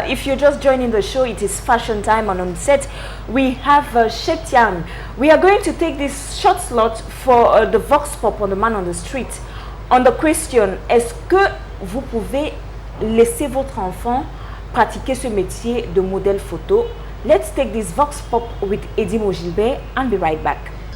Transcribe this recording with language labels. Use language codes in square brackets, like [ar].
[en] If you're just joining the show, it is fashion time, and on set, we have Cheikh Thiam. We are going to take this short slot for the Vox Pop on the Man on the Street. On the question, [fr] est-ce que vous pouvez laisser votre enfant pratiquer ce métier de modèle photo? [en] Let's take this Vox Pop with Edimo Gilbert and be right back.